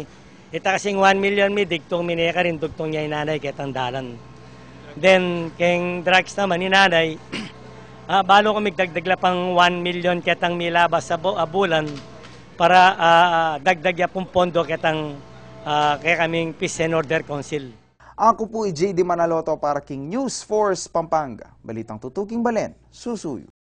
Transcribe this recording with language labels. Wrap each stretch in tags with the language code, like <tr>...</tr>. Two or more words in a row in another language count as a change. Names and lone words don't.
<pam>Ita kasing 1 million mi, digtong mineka rin, dugtong niya inanay kitang dalan. Then, keng drugs naman inanay, balo ko migdagdagla pang 1 million kitang milabas sa bulan, para dagdag ya pong pondo kaya kaming Peace and Order Council. Ako po JD Manaloto para King News Force Pampanga. Balitang tutuking Balen, susuyo.</pam>